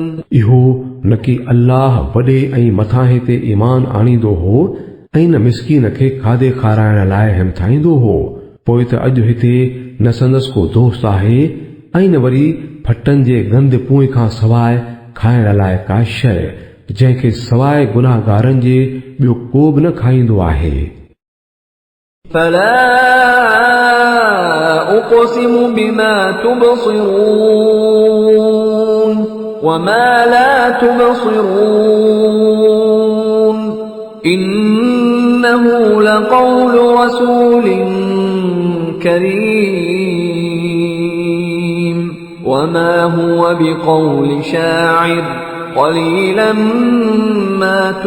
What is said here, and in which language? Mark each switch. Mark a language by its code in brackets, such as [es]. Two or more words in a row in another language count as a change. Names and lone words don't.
[sd] इहो न कि अल्लाह वॾे ऐं मथां ते ईमान आणींदो हो ऐं न मिसकीन खे खाधे खाराइण लाइ हिमथाईंदो हो पोइ त अॼु हिते न संदसि को दोस्त आहे ऐं न वरी फटनि जे गंद पुए खां सवाइ खाइण लाइ का शइ जंहिंखे सवाइ गुनाहगारनि जे ॿियो को बि न खाईंदो आहे [ar] فلا أقسم بما تبصرون وما لا تبصرون إنه لقول رسول كريم وما هو بقول شاعر قليلا ما